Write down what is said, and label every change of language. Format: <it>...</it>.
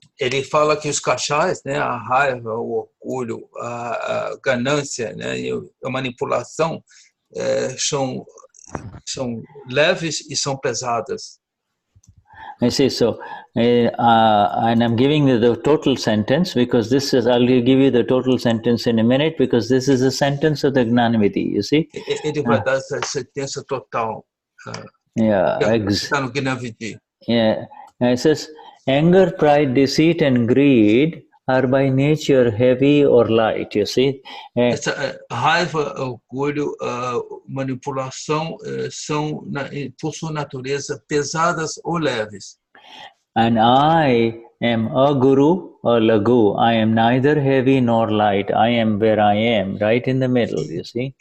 <pt>Ele fala que os cachais, né, a raiva, o orgulho, a ganância, né, e a manipulação são leves e são pesadas.</pt> <en>I see. So, and I'm giving you the total sentence because this is. I'll give you the total sentence in a minute because this is a sentence of the Gnani. You see.</en> <pt>Ele vai dar essa sentença total. Está no Gnani.</pt> <en>Yeah. It says, anger, pride, deceit, and greed are by nature heavy or light. You see.</en> <pt>Essa raiva, orgulho, manipulação são, por sua natureza, pesadas ou leves.</pt> <en>And I am a guru or lagu. I am neither heavy nor light. I am where I am, right in the middle, you see.</en>